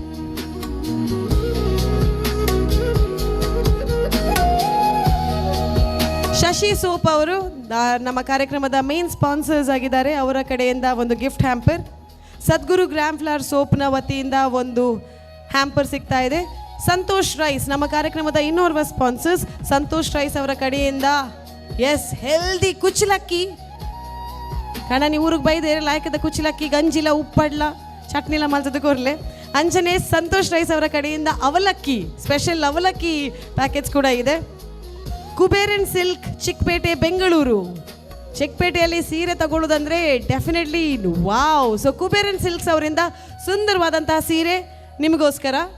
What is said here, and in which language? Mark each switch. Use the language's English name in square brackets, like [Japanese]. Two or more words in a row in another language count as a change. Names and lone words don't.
[Kannada] ಶಶಿ ಸೋಪ್ ಅವರು ನಮ್ಮ ಕಾರ್ಯಕ್ರಮದ [English] main sponsors [Kannada] ಆಗಿದ್ದಾರೆ, ಅವರ ಕಡೆಯಿಂದ ಒಂದು [English] gift hamper. [Kannada] ಸದ್ಗುರು ಗ್ರಾಮ್ ಫ್ಲವರ್ ಸೋಪ್ನ ವತಿಯಿಂದ ಒಂದು ಹ್ಯಾಂಪರ್ ಸಿಗ್ತಾ ಇದೆ. ಸಂತೋಷ್ ರೈಸ್ ನಮ್ಮ ಕಾರ್ಯಕ್ರಮದ ಇನ್ನೋರ್ವ ಸ್ಪಾನ್ಸರ್ಸ್, ಸಂತೋಷ್ ರೈಸ್ ಅವರ ಕಡೆಯಿಂದ ಎಸ್ ಹೆಲ್ದಿ ಕುಚ್ಚಲಕ್ಕಿ. ಕಾರಣ ನೀವು ಊರಿಗೆ [Tulu] ಬೈದೇರೆ ಲಾಯಕದ ಕುಚ್ಚಲಕ್ಕಿ ಗಂಜಿಲ ಉಪ್ಪಡ್ಲ ಚಟ್ನಿಲ ಮಲ್ತದ ಕೊರ್ಲೆ ಅಂಜನೆ [Kannada] ಸಂತೋಷ್ ರೈಸ್ ಅವರ ಕಡೆಯಿಂದ ಅವಲಕ್ಕಿ, ಸ್ಪೆಷಲ್ ಅವಲಕ್ಕಿ ಪ್ಯಾಕೆಟ್ಸ್ ಕೂಡ ಇದೆ. ಕುಬೇರನ್ ಸಿಲ್ಕ್ ಚಿಕ್ಕಪೇಟೆ ಬೆಂಗಳೂರು. ಚಿಕ್ಕಪೇಟೆಯಲ್ಲಿ ಸೀರೆ ತಗೊಳ್ಳೋದಂದರೆ [English] definitely wow. [Kannada] ಸೊ ಕುಬೇರನ್ ಸಿಲ್ಕ್ಸ್ ಅವರಿಂದ ಸುಂದರವಾದಂತಹ ಸೀರೆ ನಿಮಗೋಸ್ಕರ.